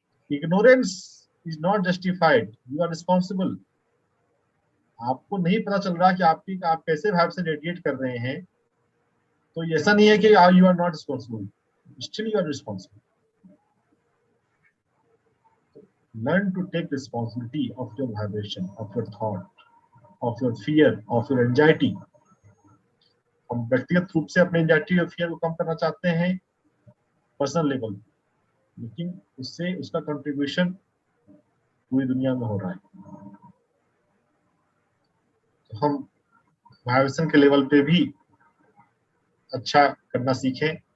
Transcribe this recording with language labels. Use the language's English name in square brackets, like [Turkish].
[English] Ignorance is not justified, you are responsible. [Hindi] आपको नहीं पता चल रहा कि आप कैसे भाव से रेडिएट कर रहे हैं, तो ऐसा नहीं है कि [English] You are not responsible, still you are responsible. Learn to take responsibility of your vibration, of your thought, of your fear, of your anxiety. [Hindi] हम व्यक्तिगत रूप से अपने एंजाइटी और फियर को कम करना चाहते हैं पर्सनल लेवल, लेकिन उससे उसका कंट्रीब्यूशन पूरी दुनिया में हो रहा है। तो हम वाइब्रेशन के लेवल पे भी अच्छा करना सीखें।